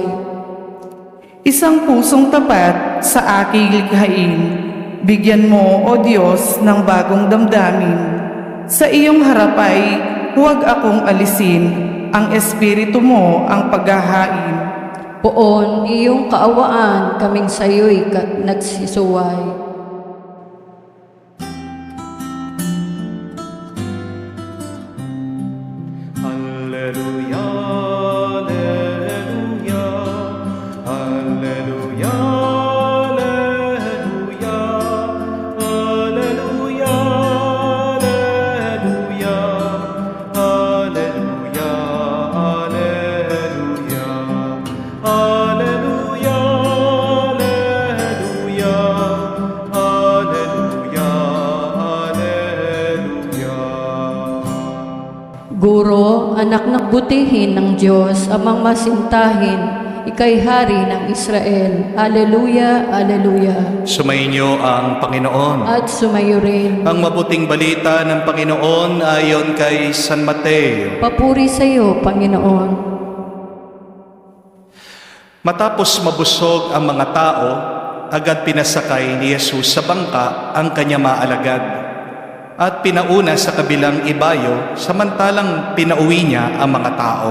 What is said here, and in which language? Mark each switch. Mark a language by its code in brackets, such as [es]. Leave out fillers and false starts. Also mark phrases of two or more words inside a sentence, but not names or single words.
[tl] Isang pusong tapat sa aking likhain, bigyan mo, O Diyos, ng bagong damdamin. Sa iyong harap ay huwag akong alisin, ang espiritu mo ang paghahain. Poon iyong kaawaan, kaming sa iyo'y nagsisuway. [la] Alleluia, alleluia, alleluia, alleluia, alleluia, alleluia, alleluia, alleluia, alleluia, alleluia, alleluia. [tl] Guro, anak ng butihin ng Diyos, amang masintahin, ika'y hari ng Israel. [la] Alleluia, alleluia. [tl] Sumainyo ang Panginoon. At sumayo rin. Ang mabuting balita ng Panginoon ayon kay San Mateo. Papuri sa iyo, Panginoon. Matapos mabusog ang mga tao, agad pinasakay ni Jesus sa bangka ang kanya maalagad at pinauna sa kabilang ibayo samantalang pinauwi niya ang mga tao.